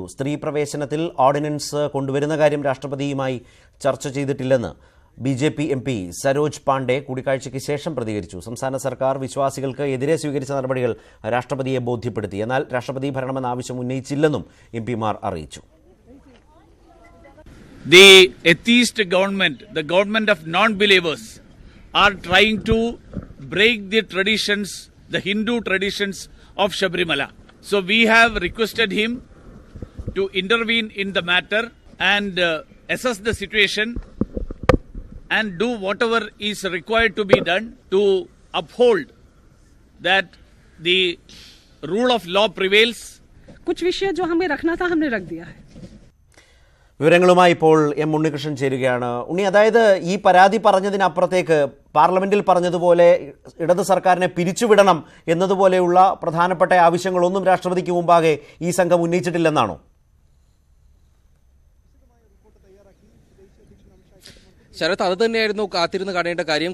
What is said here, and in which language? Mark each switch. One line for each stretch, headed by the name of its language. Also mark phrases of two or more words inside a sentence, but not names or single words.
Malayalam: സ്ത്രീ പ്രവേശനത്തിൽ ഓർഡിനൻസ് കൊണ്ടുവരുന്ന കാര്യം രാഷ്ട്രപതിയുമായി ചർച്ച ചെയ്തിട്ടില്ലെന്ന് BJP MP സരോജ് പാണ്ഡെ കൂടിക്കാഴ്ചയ്ക്ക് ശേഷം പ്രതികരിച്ചു. സംസ്ഥാന സർക്കാർ വിശ്വാസികൾക്ക് എതിരെ സ്വീകരിച്ച നടപടികൾ രാഷ്ട്രപതിയെ ബോധ്യപ്പെടുത്തി. എന്നാൽ രാഷ്ട്രപതി ഭരണമെന്ന ആവശ്യം ഉന്നയിച്ചില്ലെന്നും MP-മാർ അറിയിച്ചു.
English: The atheist government, the government of non-believers, are trying to break the traditions, the Hindu traditions of Sabarimala. So we have requested him to intervene in the matter and assess the situation and do whatever is required to be done to uphold that the rule of law prevails.
Hindi: कुछ विषय जो हमें रखना था हमने रख दिया है.
Malayalam: വിവരങ്ങളുമായി ഇപ്പോൾ എം ഉണ്ണികൃഷ്ണൻ ചേരുകയാണ്. ഉണ്ണി, അതായത് ഈ പരാതി പറഞ്ഞതിനപ്പുറത്തേക്ക് പാർലമെന്റിൽ പറഞ്ഞതുപോലെ ഇടത് സർക്കാരിനെ പിരിച്ചുവിടണം എന്നതുപോലെയുള്ള പ്രധാനപ്പെട്ട ആവശ്യങ്ങളൊന്നും രാഷ്ട്രപതിക്ക് മുമ്പാകെ ഈ സംഘം ഉന്നയിച്ചിട്ടില്ലെന്നാണോ? ശരത്, അത് തന്നെയായിരുന്നു കാത്തിരുന്ന് കാണേണ്ട കാര്യം.